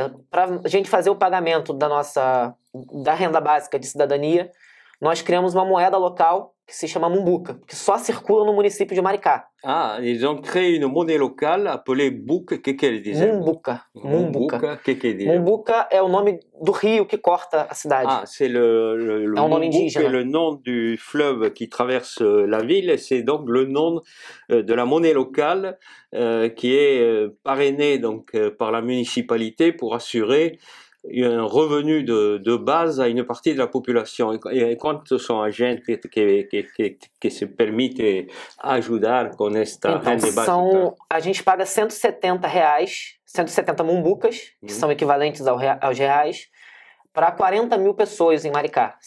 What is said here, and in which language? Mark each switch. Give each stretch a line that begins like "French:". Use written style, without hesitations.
Portuguese: Para a gente fazer o pagamento da renda básica de cidadania, nós criamos uma moeda local que se chama Mumbuca, que só circula no município de Maricá.
French: Ah, ils ont créé une monnaie locale appelée Buc,
Portuguese: que ele diz? Mumbuca. Que diz? Mumbuca é o nome do rio que corta a cidade.
French: Ah, c'est le
Portuguese: é um nome indígena.
French: C'est le nom du fleuve qui traverse la ville, et c'est donc le nom de la monnaie locale qui est parrainée donc par la municipalité pour assurer un revenu de base à une partie de la population.
Portuguese: E quanto são a gente que se permite ajudar com esta renda básica? A gente paga R$170, 170 mumbucas, que são equivalentes aos reais, para 40 mil pessoas em Maricá.